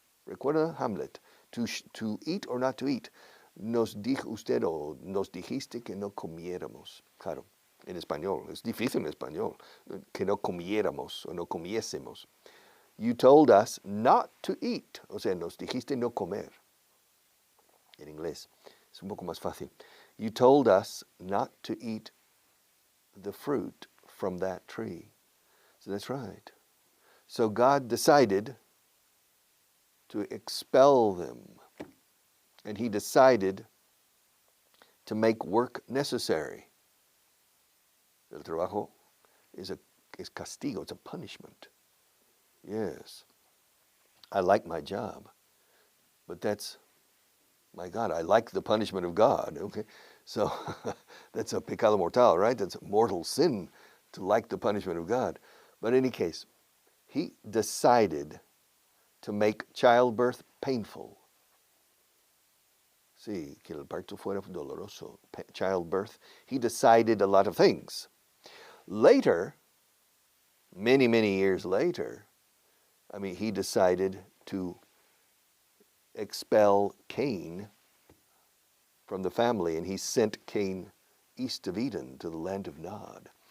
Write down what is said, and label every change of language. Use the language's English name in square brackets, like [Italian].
[Spanish] Recuerda Hamlet, [English] to eat or not to eat. [Spanish] Nos dijo usted o nos dijiste que no comiéramos. Claro, en español, es difícil en español, que no comiéramos o no comiésemos. [English] You told us not to eat, [Spanish] o sea, nos dijiste no comer. En inglés, es un poco más fácil. [English] You told us not to eat the fruit from that tree. So that's right. So God decided to expel them. And he decided to make work necessary. [Spanish] El trabajo es castigo, [English] it's a punishment. Yes. I like my job, but that's, my God, I like the punishment of God, okay? So that's a pecado mortal, right? That's a mortal sin to like the punishment of God. But in any case, he decided to make childbirth painful. [Spanish] Sí, que el parto fuera doloroso, childbirth. [English] He decided a lot of things. Later, many, many years later, he decided to expel Cain from the family, and he sent Cain east of Eden to the land of Nod.